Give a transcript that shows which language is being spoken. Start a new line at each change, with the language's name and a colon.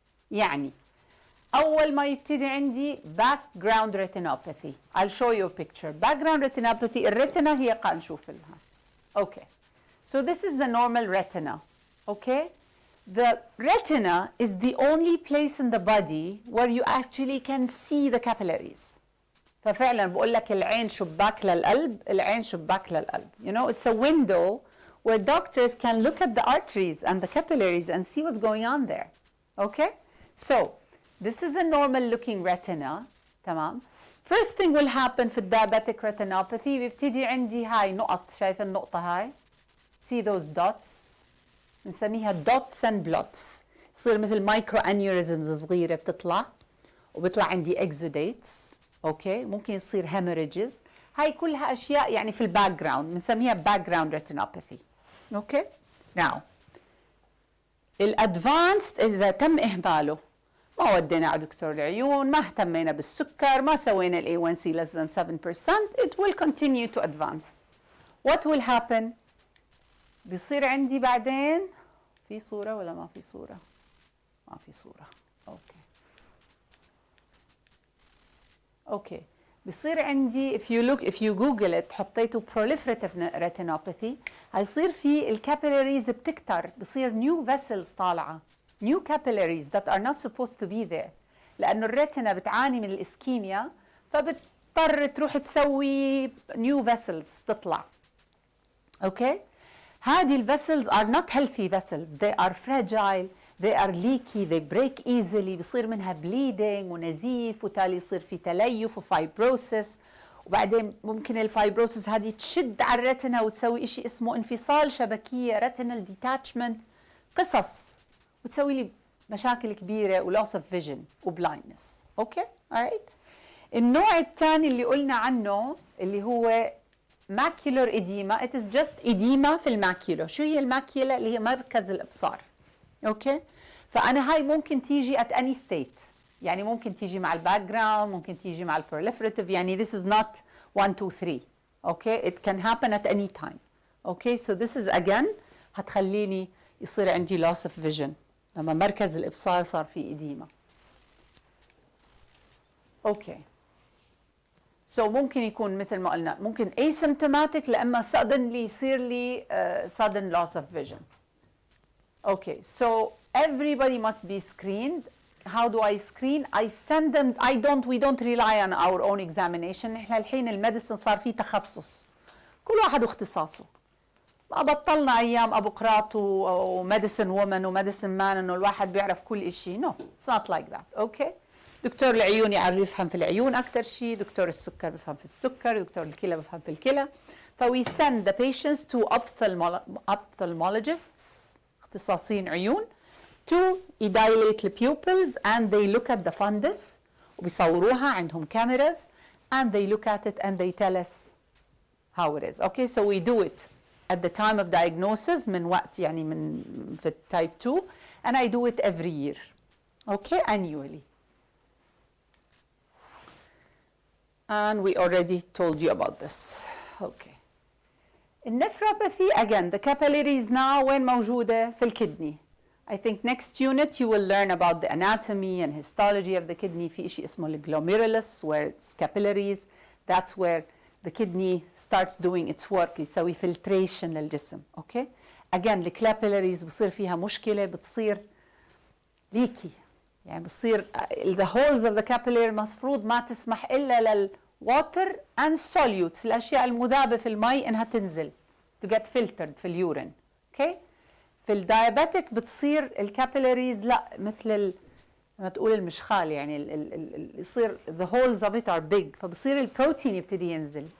Arabic: يعني أول ما يبتدي عندي
English: background retinopathy. I'll show you a picture.
Arabic: Background retinopathy, الريتنا هي قاعد نشوف لها.
English: Okay. So this is the normal retina. Okay? The retina is the only place in the body where you actually can see the capillaries.
Arabic: ففعلا بقول لك العين شباك للقلب، العين شباك للقلب.
English: You know, it's a window where doctors can look at the arteries and the capillaries and see what's going on there. Okay? So, this is a normal looking retina.
Arabic: تمام؟
English: First thing will happen في diabetic retinopathy
Arabic: بيبتدي عندي هاي نقط، شايف النقطة هاي؟
English: See those dots؟
Arabic: بنسميها
English: dots and blots.
Arabic: يصير مثل micro aneurysms صغيرة بتطلع، وبيطلع عندي exudates. اوكي؟ ممكن يصير hemorrhages. هاي كلها أشياء يعني في الباك جراوند، بنسميها background retinopathy. اوكي؟ Now الادفانسد إذا تم إهماله، ما ودينا على دكتور العيون، ما اهتمينا بالسكر، ما سوينا ال A1C
English: less than 7%, it will continue to advance. What will happen؟
Arabic: بيصير عندي بعدين في صورة ولا ما في صورة؟ ما في صورة. اوكي بصير عندي if you google it حطيتوا proliferative retinopathy هيصير في الكابيلاريز بتكتر، بصير new vessels طالعة،
English: new capillaries that are not supposed to be there،
Arabic: لأنه الريتنا بتعاني من الإسكيميا فبتضطر تروح تسوي new vessels تطلع. اوكي هذه الفيسلز
English: are not healthy vessels, they are fragile, they are leaky, they break easily،
Arabic: بصير منها bleeding ونزيف وتالي يصير في تليف وفايبروسس، وبعدين ممكن الفايبروسس هذه تشد على الريتنا وتسوي إشي اسمه انفصال شبكية retinal detachment، قصص وتسوي لي مشاكل كبيرة ولوس اوف فيجن وبلايندنس. اوكي alright. النوع الثاني اللي قلنا عنه اللي هو macular edema،
English: it is just edema
Arabic: في الماكيولا. شو هي الماكيولا؟ اللي هي مركز الابصار. اوكي فانا هاي ممكن تيجي
English: at any state،
Arabic: يعني ممكن تيجي مع الباك جراوند، ممكن تيجي مع البروليفريتيف، يعني
English: this is not 1 2 3. Okay it can happen at any time.
Arabic: اوكي
English: so this is again
Arabic: هتخليني يصير عندي loss of vision لما مركز الابصار صار فيه edema. اوكي so ممكن يكون مثل ما قلنا ممكن asymptomatic لأما suddenly يصير لي sudden loss of vision.
English: Okay, so everybody must be screened. How do I screen? I send them. We don't rely on our own examination.
Arabic: إحنا الحين الميديسن صار فيه تخصص. كل واحد واختصاصه. ما بطلنا أيام أبو قراط وميديسن وومن وميديسن مان إنه الواحد بيعرف كل شيء.
English: No, it's not like that. Okay.
Arabic: دكتور العيون يفهم في العيون أكتر شيء، دكتور السكر بفهم في السكر، دكتور الكلى بفهم في الكلى.
English: we send the patients to ophthalmologists
Arabic: اختصاصيين عيون
English: to dilate the pupils and they look at the fundus
Arabic: وبيصوروها عندهم
English: cameras and they look at it and they tell us how it is. Okay, so we do it at the time of diagnosis
Arabic: من وقت يعني من في
English: type 2 and I do it every year. Okay, annually. And we already told you about this. Okay. In nephropathy, again, the capillaries now when
Arabic: موجودة في الكدني.
English: I think next unit you will learn about the anatomy and histology of the kidney.
Arabic: في إشي اسمه
English: الglomerulus where it's capillaries. That's where the kidney starts doing its work.
Arabic: يسوي filtration للجسم.
English: Okay. Again, the capillaries
Arabic: بصير فيها مشكلة، بتصير
English: leaky.
Arabic: يعني بصير
English: the holes of the capillary
Arabic: مفروض ما تسمح إلا للwater and solutes الأشياء المذابة في المي إنها تنزل
English: to get filtered
Arabic: في اليورين.
English: okay.
Arabic: في الدايابيتك بتصير الكابيلاريز لا مثل ما تقول المشخال يعني يصير
English: the holes of it are big
Arabic: فبصير البروتين يبتدي ينزل.